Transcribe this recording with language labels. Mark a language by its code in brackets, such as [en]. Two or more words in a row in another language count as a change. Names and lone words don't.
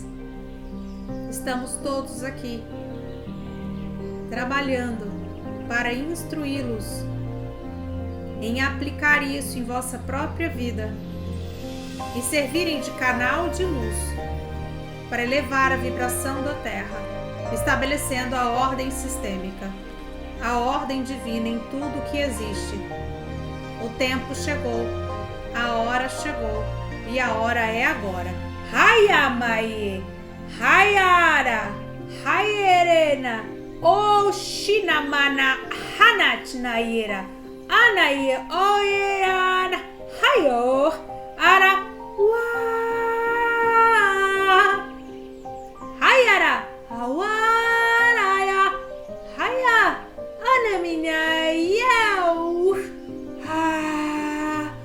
[pt] Estamos todos aqui, trabalhando para instruí-los em aplicar isso em vossa própria vida e servirem de canal de luz para elevar a vibração da Terra, estabelecendo a ordem sistêmica, a ordem divina em tudo que existe. O tempo chegou, a hora chegou e a hora é agora. Hayamae, Hayara, Hayerena, O Shinamana Hanatnaira, Anaye Oyeana, Hayo, Ara, Hayara, Hawaraya, Haya, Anamina, Yau,